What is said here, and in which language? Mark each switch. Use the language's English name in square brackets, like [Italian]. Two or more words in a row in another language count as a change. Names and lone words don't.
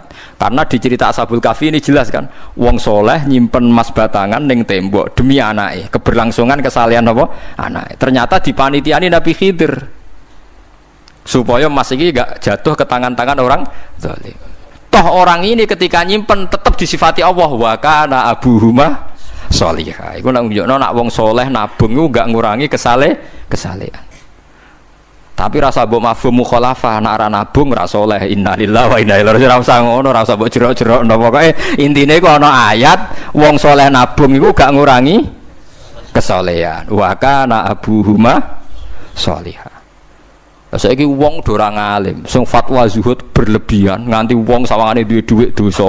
[Indonesian] Karena di cerita Ashabul Kahfi ini jelas kan, [Javanese] wong soleh nyimpen emas batangan ning tembok demi anake, [Indonesian] keberlangsungan kesalehan apa? [Javanese] Anake. [Indonesian] Ternyata dipanitiani Nabi Khidir. Supaya emas [Javanese] iki gak [Indonesian] jatuh ke tangan-tangan orang zalim. Toh orang ini ketika nyimpen tetap disifati Allah [Arabic] وكان أبوهما صالحة. [Javanese] Iku nak nunjukno nak wong soleh nabung iku gak ngurangi kesalehan. Tapi rasa mbok [Arabic] مفهوم مخالفة [Javanese] nek ora nabung ora saleh [Arabic] إنا لله وإنا إليه راجعون. [Javanese] Ora usah ngono, ora usah mbok jerok-jerok napa pokoke intine iku ana ayat wong saleh nabung iku gak ngurangi kesalehan. [Arabic] وكان أبوهما صالحة. [Javanese] Lah saiki wong do ora ngalim, sing fatwa zuhud berlebihan nganti wong sawangane duwe dhuwit dosa.